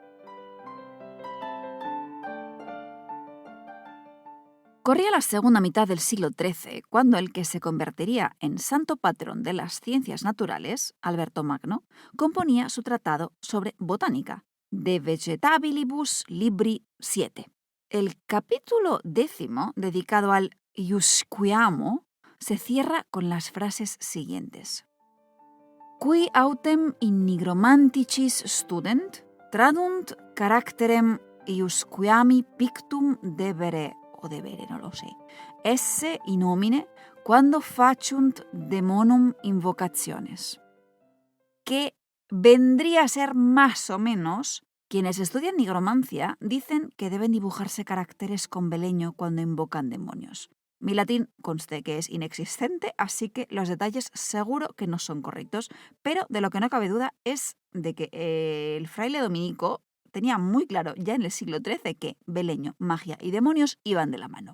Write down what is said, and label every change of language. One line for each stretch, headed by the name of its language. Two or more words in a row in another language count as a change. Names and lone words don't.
Spanish: Corría la segunda mitad del siglo XIII, cuando el que se convertiría en santo patrón de las ciencias naturales, Alberto Magno, componía su tratado sobre botánica, De Vegetabilibus Libri 7. El capítulo 10, dedicado al iusquiamo, se cierra con las frases siguientes.
Latin: Qui autem in nigromanticis student, tradunt caracterem iusquiami pictum debere,
Spanish: no lo sé,
Latin: esse in homine quando faciunt demonum invocaciones.
Spanish: Que vendría a ser más o menos, quienes estudian nigromancia dicen que deben dibujarse caracteres con beleño cuando invocan demonios. Mi latín conste que es inexistente, así que los detalles seguro que no son correctos, pero de lo que no cabe duda es de que el fraile dominico tenía muy claro ya en el siglo XIII que beleño, magia y demonios iban de la mano.